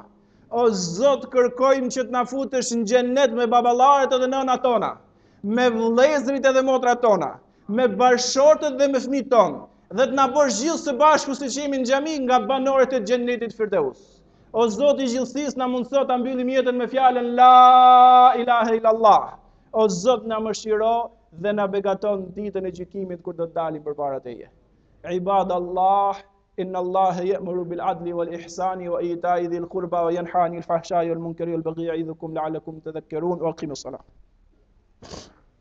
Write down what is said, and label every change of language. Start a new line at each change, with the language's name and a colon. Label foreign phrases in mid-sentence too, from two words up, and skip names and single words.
Albanian: O Zot, kërkojmë që të na futesh në xhenet me baballarët dhe nënat tona, me vëllezërit edhe motrat tona, me bashortët dhe me fëmijët tonë, dhe të na bësh gjithë së bashku siç jemi në xhami nga banorët e xhennetit Firdeus. O Zoti i gjithësisë, na mundëso ta mbyllim jetën me fjalën
Arabic: لا إله إلا الله.
Albanian: O Zot, na mëshiro dhe na begaton ditën e gjykimit kur do të dalim përpara Teje.
Arabic: عباد الله إن الله يأمر بالعدل والإحسان وإيتاء ذي القربى وينهى عن الفحشاء والمنكر والبغي يعظكم لعلكم تذكرون وأقيموا الصلاة.